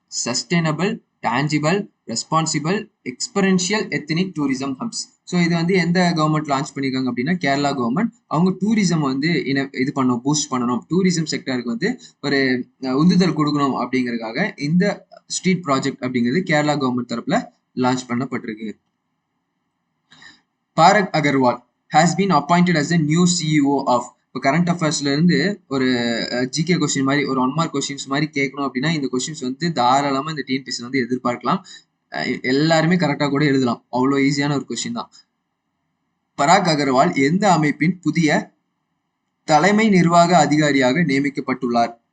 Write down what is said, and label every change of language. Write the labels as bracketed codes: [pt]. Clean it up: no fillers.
[en] Sustainable, tangible, responsible, experiential, ethnic tourism hubs. [ta] So இது வந்து எந்த கவர்மெண்ட் லான்ச் பண்ணியிருக்காங்க அப்படின்னா கேரளா கவர்மெண்ட். அவங்க டூரிசம் வந்து இது பண்ணணும், பூஸ்ட் பண்ணணும், டூரிசம் செக்டருக்கு வந்து ஒரு உந்துதல் கொடுக்கணும் அப்படிங்கிறதுக்காக இந்த ஸ்ட்ரீட் ப்ராஜெக்ட் அப்படிங்கிறது கேரளா கவர்மெண்ட் தரப்புல லான்ச் பண்ணப்பட்டிருக்கு. [en] Parag Agrawal has been appointed as the new CEO of. [ta] இப்போ கரண்ட் அஃபேர்ஸ்ல இருந்து ஒரு ஜிகே கொஸ்டின் மாதிரி ஒரு 1 மார்க் கொஸ்டின்ஸ் மாதிரி கேட்கணும் அப்படின்னா இந்த கொஸ்டின்ஸ் வந்து தாராளமா இந்த டிஎன்பிஎஸ்சி வந்து எதிர்பார்க்கலாம். எல்லாருமே கரெக்டா கூட எழுதலாம், அவ்வளோ ஈஸியான ஒரு கொஸ்டின் தான். பராக் அகர்வால் எந்த அமைப்பின் புதிய தலைமை நிர்வாக அதிகாரியாக நியமிக்கப்பட்டுள்ளார்?